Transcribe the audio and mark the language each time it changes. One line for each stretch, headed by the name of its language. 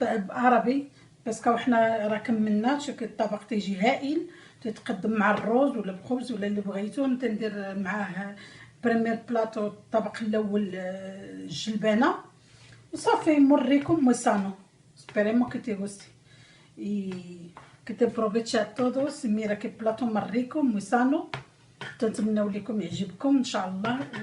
Arabic: عربي باسكو حنا راه كملنا. شوف الطبق تيجي هائل، تتقدم مع الروز ولا بخبز ولا اللي بغيتو. تندير معاه بريمير بلاطو الطبق الاول الجلبانه وصافي.
Spanish: موريكم muy sano. Esperemos que te guste y que te aproveche a todos. Mira qué plato más rico, muy sano.
Arabic: تنتمناو لكم يعجبكم ان شاء الله.